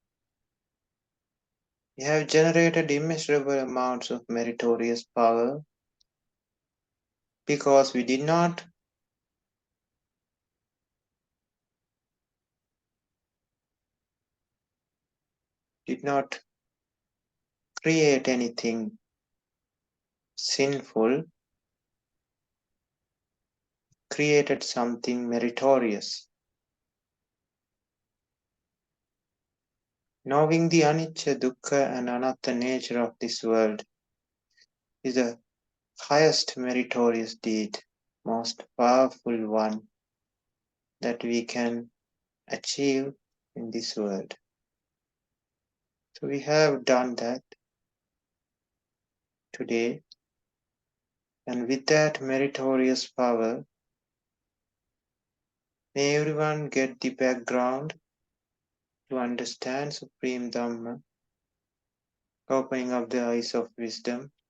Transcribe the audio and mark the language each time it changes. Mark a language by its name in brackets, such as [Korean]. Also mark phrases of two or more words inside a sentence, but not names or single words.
[English] we have generated immeasurable amounts of meritorious power because we did not create anything sinful, created something meritorious. Knowing the [Pali] anicca, dukkha, [English] and anatta nature of this world is the highest meritorious deed, most powerful one that we can achieve in this world. So we have done that today, and with that meritorious power, may everyone get the background to understand Supreme Dhamma, opening up the eyes of wisdom,